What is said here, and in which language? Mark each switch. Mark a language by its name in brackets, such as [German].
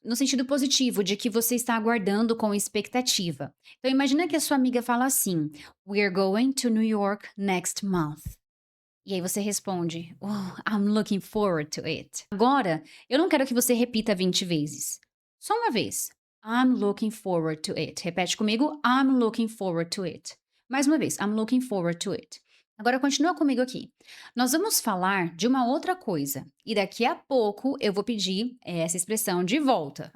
[Portuguese] No sentido positivo, de que você está aguardando com expectativa. Então imagina que a sua amiga fala assim: [English] We're going to New York next month. [Portuguese] E aí você responde: [English] Oh, I'm looking forward to it. [Portuguese] Agora, eu não quero que você repita 20 vezes. Só uma vez. [English] I'm looking forward to it. [Portuguese] Repete comigo: [English] I'm looking forward to it. [Portuguese] Mais uma vez. [English] I'm looking forward to it. [Portuguese] Agora continua comigo aqui. Nós vamos falar de uma outra coisa. E daqui a pouco eu vou pedir essa expressão de volta.